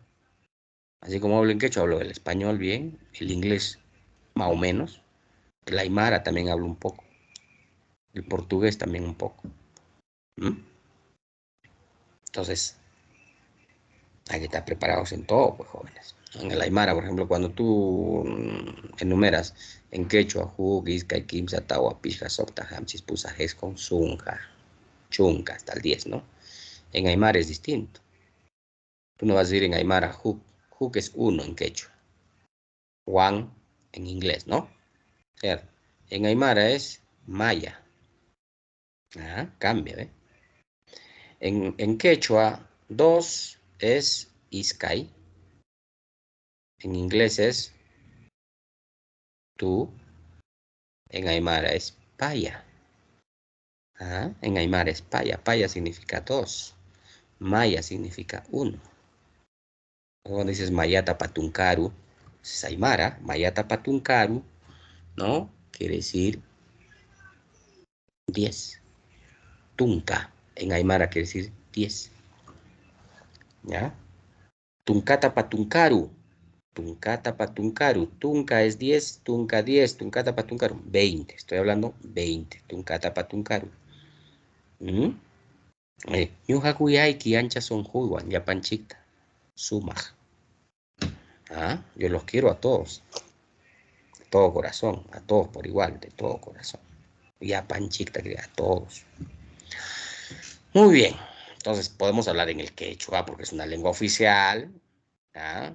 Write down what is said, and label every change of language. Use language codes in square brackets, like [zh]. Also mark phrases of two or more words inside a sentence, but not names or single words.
[es] Así como hablo en quechua, hablo el español bien, el inglés más o menos, el aymara también hablo un poco, el portugués también un poco. ¿Mm? Entonces, hay que estar preparados en todo, pues, jóvenes. En el aymara, por ejemplo, cuando tú enumeras en quechua, [qu] jugis, kaikimsa, tawa, pija, sopta, hamchis, pusa, jescon, zunja, chunca, [es] hasta el 10, ¿no? En aymara es distinto. Tú no vas a decir en aymara, juk es uno en quechua, one en inglés, ¿no? Cierto. En aymara es maya. Ah, cambia, ¿eh? En quechua, dos es iskay. En inglés es tú. En aymara es paya. Ah, en aymara es paya. Paya significa dos. Maya significa uno. Cuando dices [ay] mayata patuncaru, [es] es aymara. [ay] Mayata patuncaru, [es] ¿no? Quiere decir 10. Tunca. En aymara quiere decir 10. ¿Ya? [ay] Tuncata patuncaru. Tuncata patuncaru. [es] Tunca es 10. Tunca 10. [ay] Tuncata patuncaru. [es] 20. Estoy hablando 20. [ay] Tuncata patuncaru. [es] ¿Mm? [qu] Ñuqakuyayki ancha sonjuywan llapanchikta sumaq. ¿Ah? [es] Yo los quiero a todos, de todo corazón, a todos por igual, de todo corazón. Llapanchikta, que a todos. Muy bien, entonces podemos hablar en el quechua porque es una lengua oficial. ¿Ah?